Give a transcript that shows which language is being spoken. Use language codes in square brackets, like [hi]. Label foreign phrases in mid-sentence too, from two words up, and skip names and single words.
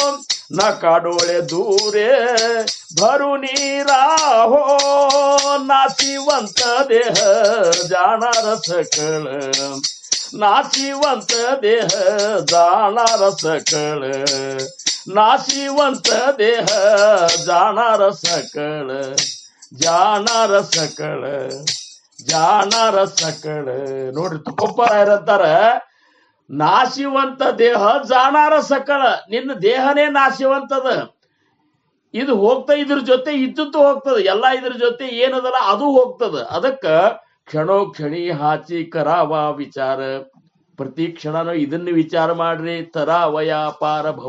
[mr] नका डोळे दूरे भरुनी राहो नाशिवंत देह जाणार सकळ नाशिवंत देह जाणार सकळ नाशिवंत देह जाणार सकळ जाणार सकळ जाणार सकळ [kn] ನೋಡ್ರಿ ತುಪ್ಪರಾಯರಂತಾರ [mr] नाशिवंत देह जाणार सकळ [kn] ನಿನ್ನ ದೇಹನೇ ನಾಶಿವಂತದ ಇದು ಹೋಗ್ತಾ ಇದ್ರ ಜೊತೆ ಇದ್ದದ್ದು ಹೋಗ್ತದ ಎಲ್ಲ ಇದ್ರ ಜೊತೆ ಏನದಲ್ಲ ಅದು ಹೋಗ್ತದ ಅದಕ್ಕ [mr] क्षणो क्षणी हाचि करावा विचार [kn] ಪ್ರತಿ ಕ್ಷಣನೂ ಇದನ್ನ ವಿಚಾರ ಮಾಡ್ರಿ [mr] तरावया पार भव